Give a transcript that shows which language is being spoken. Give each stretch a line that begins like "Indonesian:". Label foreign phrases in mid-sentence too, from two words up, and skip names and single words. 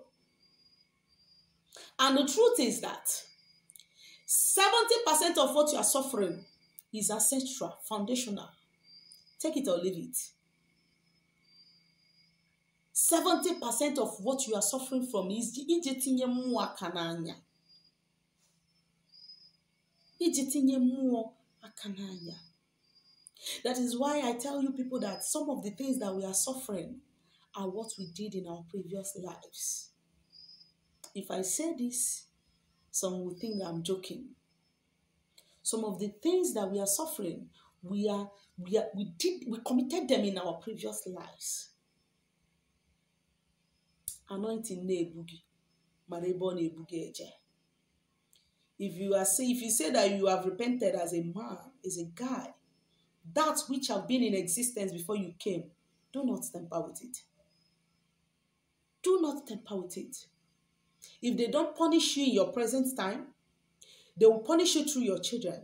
English: And the truth is that 70% of what you are suffering is ancestral, foundational. Take it or leave it. 70% of what you are suffering from is
Igbo: ijetinye mmụọ aka n'anya. Ijetinye mmụọ aka n'anya.
English: That is why I tell you people that some of the things that we are suffering are what we did in our previous lives. If I say this, some will think I'm joking. Some of the things that we are suffering, we committed them in our previous lives.
Igbo: Anointing na-ebugi, marebo na-ebugi eje.
English: If you say that you have repented as a man, as a guy, that which have been in existence before you came, do not tamper with it. Do not tamper with it. If they don't punish you in your present time, they will punish you through your children.